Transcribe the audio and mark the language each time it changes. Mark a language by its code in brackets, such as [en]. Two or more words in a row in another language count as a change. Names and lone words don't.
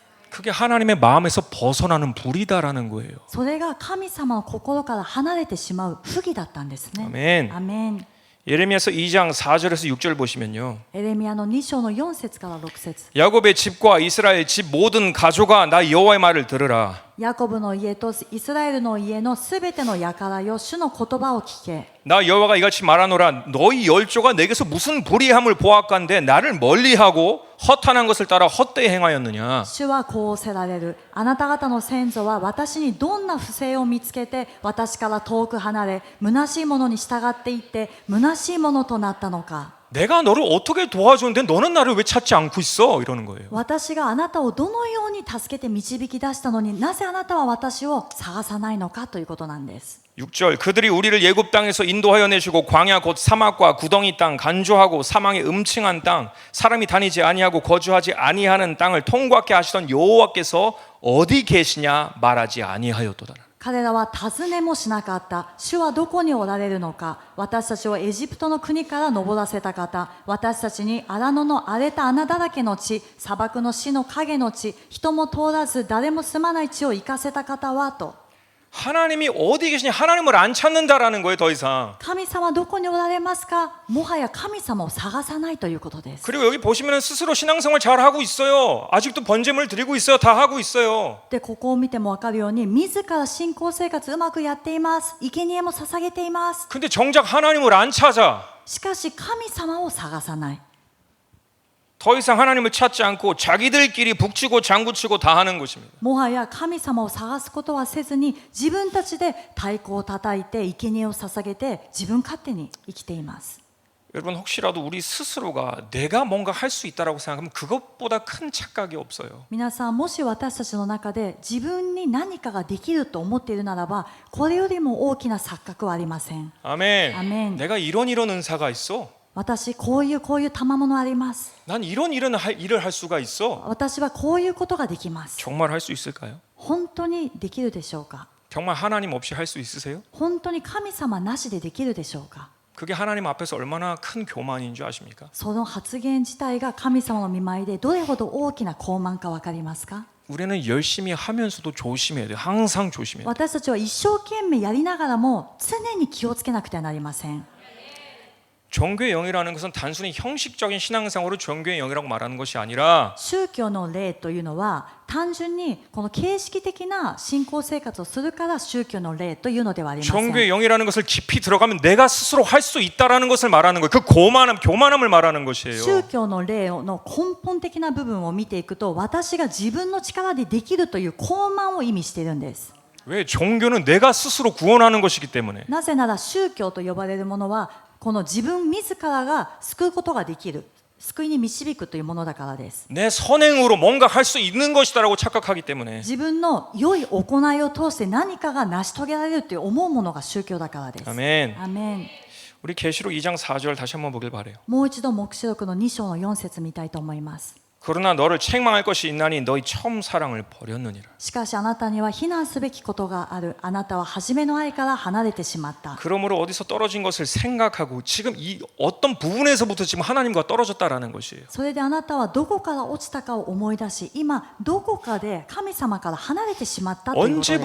[ko] 그게 하나님의 마음에서 벗어나는 불이다라는 거예요. [ja] それが神様の心から離れてしまう不義だったんですね。 [ko] 아멘. [ja] アメン。 [ko] 예레미야서 2장 4절에서 6절 보시면요. [ja] エレミヤの2章の4節から6節。 [ko] 야곱의 집과 이스라엘 집 모든 가족아 나 여호와의 말을 들으라. [ja] ヤコブの家とイスラエルの家のすべての輩よ、主の言葉を聞け。 [ko] 나 여호와가 이같이 말하노라. 너희 열조가 내게서 무슨 불의함을 보았건대 나를 멀리하고 허탄한 것을 따라 헛되이 행하였느냐. [ja] 主はこうせられる。あなた方の先祖は私にどんな不正を見つけて私から遠く離れ虚しいものに従っていって虚しいものとなったのか。 [ko] 내가 너를 어떻게 도와줬는데 너는 나를 왜 찾지 않고 있어? 이러는 거예요. [ja] 私があなたをどのように助けて導き出したのになぜあなたは私を探さないのかということなんです。 [ko] 6절 그들이 우리를 예굽 땅에서 인도하여 내시고 광야 곧 사막과 구덩이 땅 간조하고 사망의 음층한 땅 사람이 다니지 아니하고 거주하지 아니하는 땅을 통과케 하시던 여호와께서 어디 계시냐 말하지 아니하였도다. [ja] 彼らは尋ねもしなかった。主はどこにおられるのか。私たちをエジプトの国から登らせた方。私たちに荒野の荒れた穴だらけの地、砂漠の死の影の地、人も通らず誰も住まない地を行かせた方はと。 [ko] 하나님이 어디 계시냐 하나님을 안 찾는다라는 거예요. 더 이상. [ja] 神様どこにおられますか。もはや神様を探さないということです。 [ko] 그리고 여기 보시면 스스로 신앙생활 잘 하고 있어요. 아직도 번제물 드리고 있어요. 다 하고 있어요. [ja] でここを見ても分かるように自ら信仰生活うまくやっています。生贄も捧げています。 [ko] 근데 정작 하나님을 안 찾아. [ja] しかし神様を探さない。 [ko] 더 이상 하나님을 찾지 않고 자기들끼리 북치고 장구치고 다 하는 것입니다. [ja] もはや神様を探すことはせずに自分たちで太鼓を叩いて生贄を捧げて自分勝手に生きています。 [ko] 여러분 혹시라도 우리 스스로가 내가 뭔가 할 수 있다라고 생각하면 그것보다 큰 착각이 없어요. [ja] 皆さんもし私たちの中で自分に何かができると思っているならばこれよりも大きな錯覚はありません。 [ko] 아멘. 아멘. 내가 이런 은사가 있어. [ja] 私こういう賜物あります。 [ko] 난 이런 일을 할 수가 있어. [ja] 私はこういうことができます。 [ko] 정말 할 수 있을까요? [ja] 本当にできるでしょうか。 [ko] 정말 하나님 없이 할 수 있으세요? [ja] 本当に神様なしでできるでしょうか。 [ko] 그게 하나님 앞에서 얼마나 큰 교만인 줄 아십니까? [ja] その発言自体が神様の御前でどれほど大きな傲慢か分かりますか。 [ko] 우리는 열심히 하면서도 조심해야 돼요. 항상 조심해야 돼요. [ja] 私たちは一生懸命やりながらも常に気をつけなくてはなりません。 [ko] 종교의 영이라는 것은 단순히 형식적인 신앙생활로 종교의 영이라고 말하는 것이 아니라 [ja] 宗教の霊というのは単純にこの形式的な信仰生活をするから宗教の霊というのではありません。 [ko] 종교의 영이라는 것을 깊이 들어가면 내가 스스로 할 수 있다라는 것을 말하는 거예요. 그 교만함을 말하는 것이에요. [ja] 宗教の霊の根本的な部分を見ていくと、私が自分の力でできるという高慢を意味しているんです。 [ko] 왜? 종교는 내가 스스로 구원하는 것이기 때문에. [ja] なぜなら宗教と呼ばれるものはこの自分自らが救うことができる、救いに導くというものだからです。 [ko] 내 선행으로 뭔가 할 수 있는 것이다라고 착각하기 때문에. [ja] 自分の良い行いを通して何かが成し遂げられるという思うものが宗教だからです。 [ko] 아멘. [ja] アメン。 [ko] 우리 계시록 2장 4절 다시 한번 보길 바래요. [ja] もう一度黙示録の2章の4節見たいと思います。 [ko] 그러나 너를 책망할 것이 있나니 너희 처음 사랑을 버렸느니라. [ja] しかしあなたには非難すべきことがある。あなたは初めの愛から離れてしまった。 [ko] 그러므로 어디서 떨어진 것을 생각하고 지금 이 어떤 부분에서부터 지금 하나님과 떨어졌다라는 것이에요. [ja] それであなたはどこから落ちたかを思い出し、今どこかで神様から離れてしまったということです。